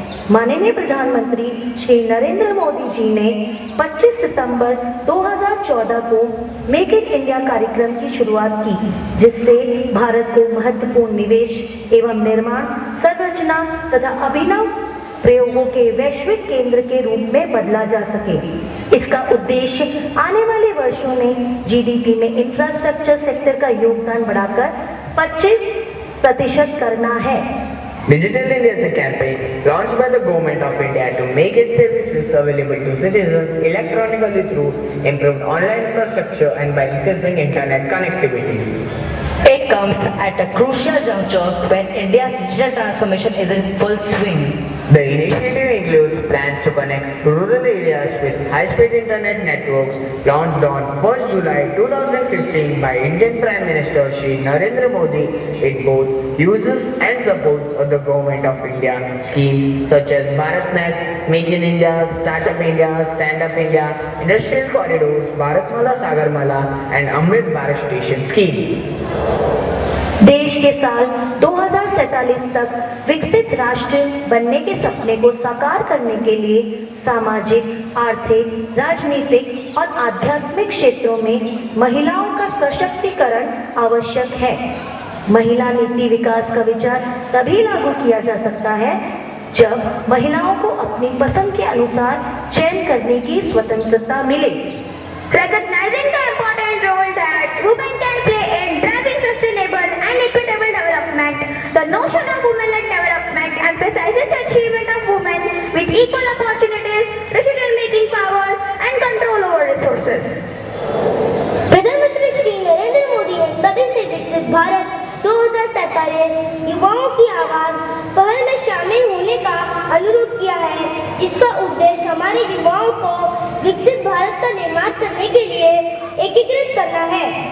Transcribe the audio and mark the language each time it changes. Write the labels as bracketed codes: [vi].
[hi] माननीय प्रधानमंत्री श्री नरेंद्र मोदी जी ने 25 सितंबर 2014 को मेक इन इंडिया कार्यक्रम की शुरुआत की, जिससे भारत को महत्वपूर्ण निवेश एवं निर्माण, संरचना तथा अभिनव प्रयोगों के वैश्विक केंद्र के रूप में बदला जा सके। इसका उद्देश्य आने वाले वर्षों में जीडीपी में इंफ्रास्ट्रक्चर सेक्टर का योगदान बढ़ाकर 25% करना है। [en] Digital India is a campaign launched by the Government of India to make its services available to citizens electronically through improved online infrastructure and by increasing internet connectivity. It comes at a crucial juncture when India's digital transformation is in full swing. The initiative includes plans to connect rural areas with high-speed internet networks launched on 1st July 2015 by Indian Prime Minister Shri Narendra Modi. It both uses and supports of the Government of India schemes such as BharatNet, Make in India, Startup India, Stand Up India, Industrial Corridors, Bharatmala Sagarmala and Amrit Bharat Station schemes. [hi] देश के साल 2000 2047 तक विकसित राष्ट्र बनने के सपने को साकार करने के लिए सामाजिक, आर्थिक, राजनीतिक और आध्यात्मिक क्षेत्रों में महिलाओं का सशक्तिकरण आवश्यक है। महिला नीति विकास का विचार तभी लागू किया जा सकता है जब महिलाओं को अपनी पसंद के अनुसार चयन करने की स्वतंत्रता मिले। [en] Recognizing the important role that women can play in driving sustainable and equitable development, the notion of women-led development emphasizes the achievement of women with equal opportunities, decision-making power, and control over resources. [hi] प्रधानमंत्री श्री नरेंद्र मोदी ने सभी से विकसित भारत 2047 युवाओं की आवाज पहल में शामिल होने का अनुरोध किया है, जिसका उद्देश्य हमारे युवाओं को विकसित भारत का निर्माण करने के लिए एकीकृत करना है।